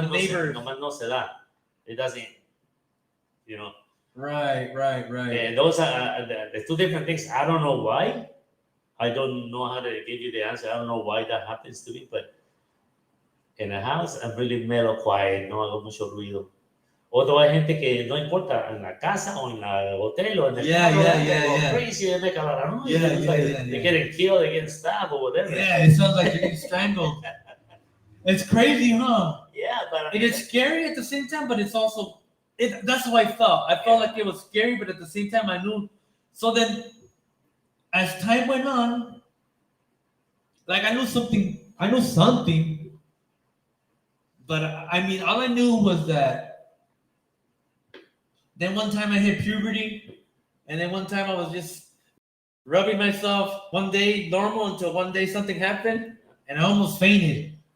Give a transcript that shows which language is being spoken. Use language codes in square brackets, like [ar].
[en] neighbors. [es] Nomás no se da. [en] It doesn't, Right. And those are the two different things. I don't know why. I don't know how to give you the answer. I don't know why that happens to me, but in the house, I'm really mellow, quiet, [es] no hago mucho ruido. Otro hay gente que no importa, en la casa o en el hotel o en el carro, [en] crazy, they make a lot of noise. They're getting killed, they're getting stabbed or whatever. Yeah, it sounds like you're getting strangled. It's crazy, huh? Yeah, but it is scary at the same time, but it's also, that's how I felt. I felt like it was scary, but at the same time I knew. So then, as time went on, like I knew something, but I mean, all I knew was that then one time I hit puberty, and then one time I was just rubbing myself one day normal until one day something happened, and I almost fainted.